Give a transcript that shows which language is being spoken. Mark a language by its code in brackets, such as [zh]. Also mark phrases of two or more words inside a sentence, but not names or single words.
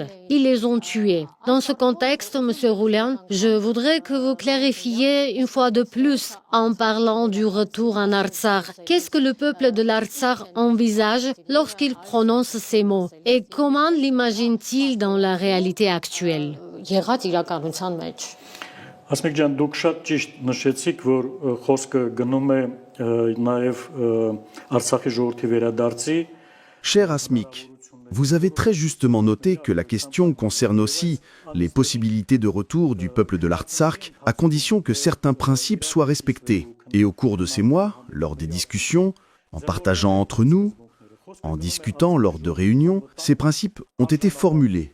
[fr] Ils les ont tués. Dans ce contexte, M. Roulian, je voudrais que vous clarifiez une fois de plus en parlant du retour en Artsakh. Qu'est-ce que le peuple de l'Artsakh envisage lorsqu'il prononce ces mots? Et comment l'imagine-t-il dans la réalité actuelle? [hy] Ասմիկ ջան, դուք շատ ճիշտ նշեցիք, որ խոսքը գնում է նաև Արցախի ժողովրդի վերադարձի։ [fr] Cher Asmik, vous avez très justement noté que la question concerne aussi les possibilités de retour du peuple de l'Artsakh à condition que certains principes soient respectés. Et au cours de ces mois, lors des discussions, en partageant entre nous, en discutant lors de réunions, ces principes ont été formulés.